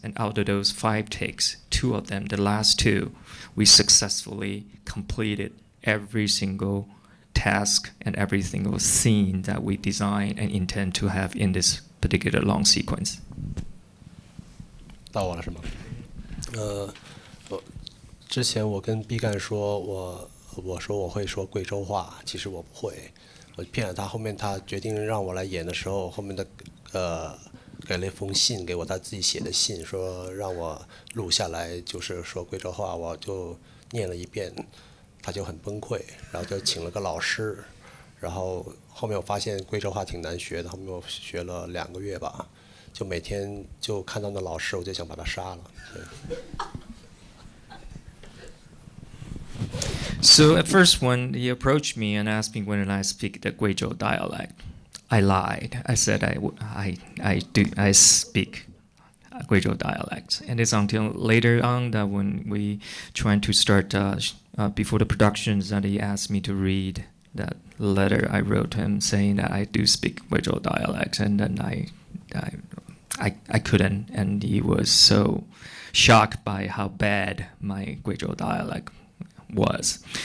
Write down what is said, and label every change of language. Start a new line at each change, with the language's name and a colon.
English: And out of those 5 takes, 2 of them, the last 2, we successfully completed every single task and every single scene that we designed and intend to have in this particular long sequence.
Chinese: 到我了是吗？之前我跟毕赣说，我说我会说贵州话，其实我不会，我骗了他。后面他决定让我来演的时候，后面的给了一封信给我，他自己写的信，说让我录下来，就是说贵州话，我就念了一遍，他就很崩溃，然后就请了个老师，然后后面我发现贵州话挺难学的，后面我学了2个月吧，就每天就看到那老师，我就想把他杀了。
English: So at first, when he approached me and asked me when I speak the Guizhou dialect, I lied. I said I speak Guizhou dialect, and it's until later on that when we trying to start before the productions that he asked me to read that letter I wrote him saying that I do speak Guizhou dialect, and then I couldn't, and he was so shocked by how bad my Guizhou dialect was.